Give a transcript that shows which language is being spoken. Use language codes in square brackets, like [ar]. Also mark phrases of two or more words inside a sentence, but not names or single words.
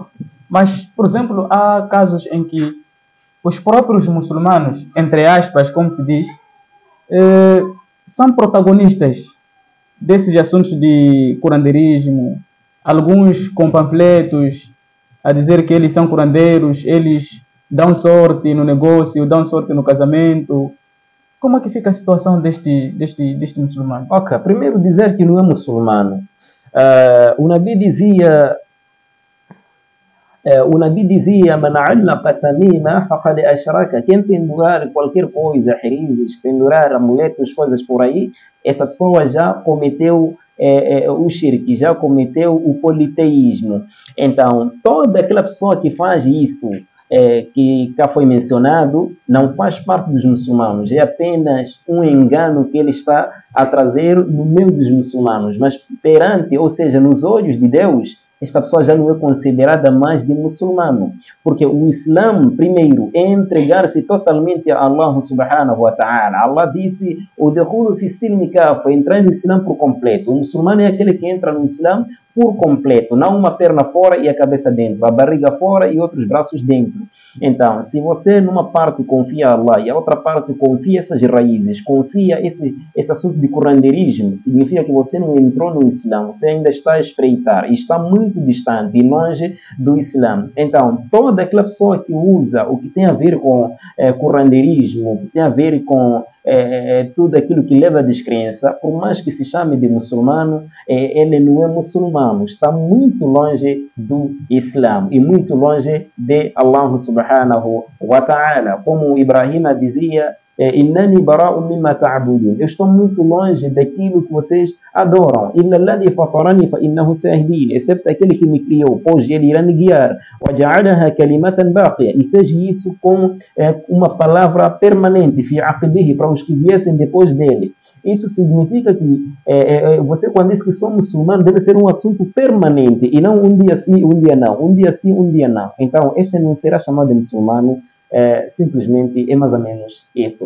[pt] Mas, por exemplo, há casos em que os próprios muçulmanos, entre aspas, como se diz, são protagonistas desses assuntos de curandeirismo, alguns com panfletos a dizer que eles são curandeiros, eles dão sorte no negócio, dão sorte no casamento. Como é que fica a situação deste muçulmano? Ok, primeiro dizer que não é muçulmano. O Nabi dizia, [ar] من علق تميمة فقد أشرك. [pt] Quem pendurar qualquer coisa, rerizes, pendurar amuletos, coisas por aí, essa pessoa já cometeu o shirk, já cometeu o politeísmo. Então, toda aquela pessoa que faz isso, que cá foi mencionado, não faz parte dos muçulmanos, é apenas um engano que ele está a trazer no meio dos muçulmanos, mas perante, ou seja, nos olhos de Deus, esta pessoa já não é considerada mais de muçulmano, porque o Islã, primeiro, é entregar-se totalmente a Allah [ar] سبحانه وتعالى. [pt] Allah disse, [ar] ادخلوا في السلم كافة, [pt] entrar no Islã por completo. O muçulmano é aquele que entra no Islã por completo, não uma perna fora e a cabeça dentro, a barriga fora e outros braços dentro. Então, se você numa parte confia a Allah e a outra parte confia essas raízes, confia esse assunto de curandeirismo, significa que você não entrou no Islã, você ainda está a espreitar e está muito distante e longe do Islã. Então, toda aquela pessoa que usa o que tem a ver com curandeirismo, o que tem a ver com tudo aquilo que leva à descrença, por mais que se chame de muçulmano, ele não é muçulmano, está muito longe do Islã e muito longe de Allah [ar] سبحانه وتعالى. [pt] Como Ibrahim dizia, [ar] إنني براء مما تعبدون. [pt] Eu estou muito longe daquilo que vocês adoram. [ar] إلا الذي فطرني فإنه سيهدين. [pt] Excepto aquele que me criou, pois ele irá me guiar. [ar] وجعلها كلمة باقية. [pt] E fez isso com uma palavra permanente, [ar] في عقبه, [pt] para os que viessem depois dele. Isso significa que você, quando diz que sou muçulmano, deve ser um assunto permanente e não um dia sim, um dia não, um dia sim, um dia não. Então, este não será chamado de muçulmano, simplesmente é mais ou menos isso.